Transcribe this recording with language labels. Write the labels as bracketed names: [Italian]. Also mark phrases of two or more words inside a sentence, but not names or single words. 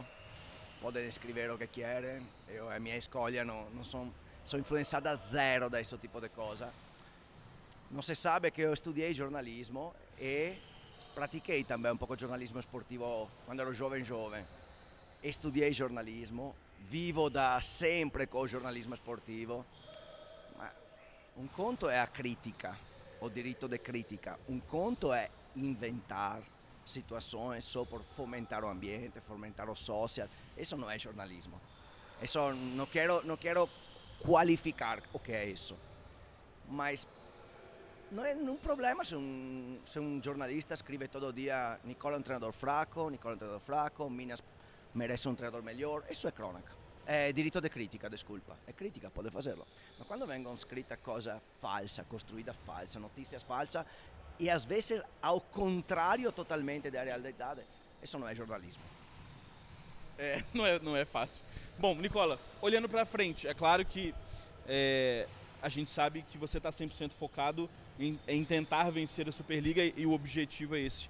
[Portuguese] Podem escrever o que querem, a minha escolha não sou influenciada zero desse tipo de coisa. Não se sabe que eu estudei jornalismo e pratiquei também um pouco de jornalismo esportivo quando ero jovem. Estudei jornalismo, vivo [Italian] da sempre [Portuguese] com o jornalismo esportivo, [Italian] ma un conto è a critica, o diritto di critica, un conto è [Portuguese] inventar situações só por fomentar o ambiente, fomentar o social. Isso não é jornalismo. Isso não quero qualificar o que é isso. Mas não é um problema se um jornalista scrive todo dia Nicola é um treinador fraco, Minas merece um treinador melhor. Isso é crônica. É [Italian] diritto di critica, [Portuguese] desculpa. É crítica, pode fazerlo. [Italian] Mas quando vengono scritte cose false, costruite false, [Portuguese] notícias falsas, e às vezes ao contrário totalmente da realidade, isso não é jornalismo. Não é fácil. Bom, Nicola, olhando para frente, é claro que a gente sabe que você está 100% focado em tentar vencer a Superliga e o objetivo é esse.